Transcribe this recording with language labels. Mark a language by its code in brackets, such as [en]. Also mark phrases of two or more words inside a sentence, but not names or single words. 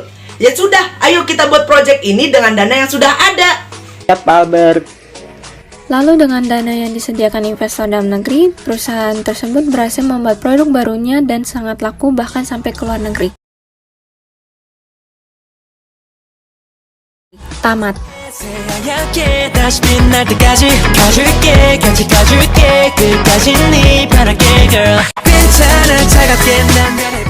[id] Ya sudah, ayo kita buat proyek ini dengan dana yang sudah ada. Siap, Pak Albert. Lalu dengan dana yang disediakan investor dalam negeri, perusahaan tersebut berhasil membuat produk barunya dan sangat laku bahkan sampai ke luar negeri. Tamat. [ko] 새하얗게 다시 빛날 때까지 가줄게 같이 가줄게 끝까지 네 바랄게 girl 괜찮아 차갑게 난